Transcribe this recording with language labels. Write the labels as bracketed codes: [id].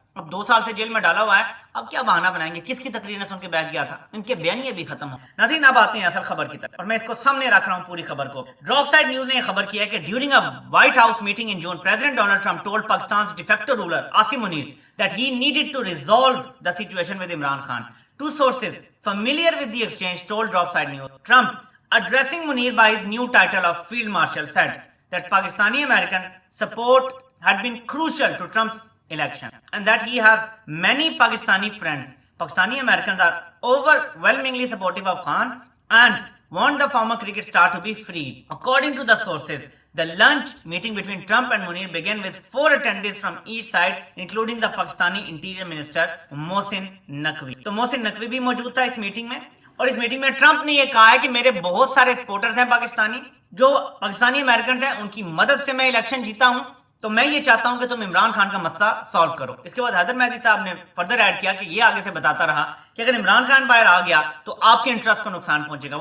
[ur] اب 2 سال سے جیل میں ڈالا ہوا ہے, اب کیا بہانہ بنائیں گے, کس کی تقریریں سن کے بہک گیا تھا. ان کے بیانیے بھی ختم ہو. ناظرین اب آتے ہیں اصل خبر کی طرف, اور میں اس کو سامنے رکھ رہا ہوں پوری خبر کو. ڈراپ سائٹ نیوز نے یہ خبر کیا ہے کہ [en] During a White House meeting in June, president Donald Trump told Pakistan's de facto ruler Asim Munir that he needed to resolve the situation with Imran Khan. Two sources familiar with the exchange told Drop Side News. Trump, addressing Munir by his new title of Field Marshal, said that Pakistani American support had been crucial to Trump's election and that he has many Pakistani friends. Pakistani Americans are overwhelmingly supportive of Khan and want the former cricket star to be freed. According to the sources, the lunch meeting between Trump and Munir began with 4 attendees from each side, including the Pakistani Interior Minister Mohsin Naqvi. [ur] تو محسن نقوی بھی موجود تھا اس meeting میں, اور اس meeting میں Trump نے یہ کہا ہے کہ میرے بہت سارے سپورٹرز ہیں پاکستانی, جو پاکستانی امریکنز ہیں, ان کی مدد سے میں الیکشن جیتا ہوں, تو میں یہ چاہتا ہوں کہ تم عمران خان کا مسئلہ سالو کرو. اس کے بعد حیدر مہدی صاحب نے فردر ایڈ کیا کہ یہ آگے سے بتاتا رہا کہ اگر عمران خان باہر آ گیا تو آپ کے انٹرسٹ کو نقصان پہنچے گا.